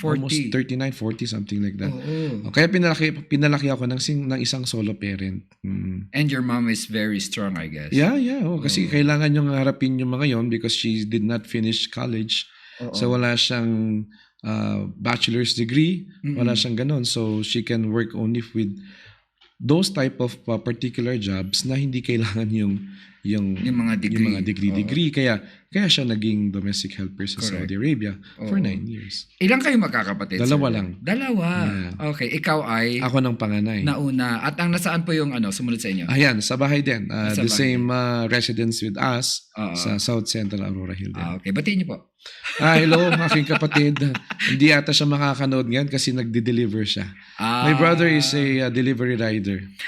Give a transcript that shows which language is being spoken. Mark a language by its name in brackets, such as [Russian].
[English] Almost 39, 40, something like that. [Filipino] Kaya pinalaki ako ng isang solo parent. [English] And your mom is very strong, I guess. [Filipino] Yeah. Kasi kailangan yung harapin yung mga yon [English] because she did not finish college. [Filipino] So wala siyang bachelor's degree. Wala siyang ganun. [English] So she can work only with those type of particular jobs [Filipino] na hindi kailangan yung mga degree. Kaya siya naging domestic helper sa Saudi Arabia for 9 years. Ilang kayo magkakapatid? Dalawa sir? lang. Dalawa. Okay, ikaw ay Ako ng panganay. nauna. At ang nasaan po yung sumunod sa inyo? Ayan, sa bahay din. Sa [English] The [Filipino] bahay. [English] same residence with us sa South Central Aurora Hill din. [Filipino] Okay, batiin niyo po. Hello, aking kapatid. Hindi ata siya makakanood ngayon kasi nagde-deliver siya. [English] My brother is a delivery rider.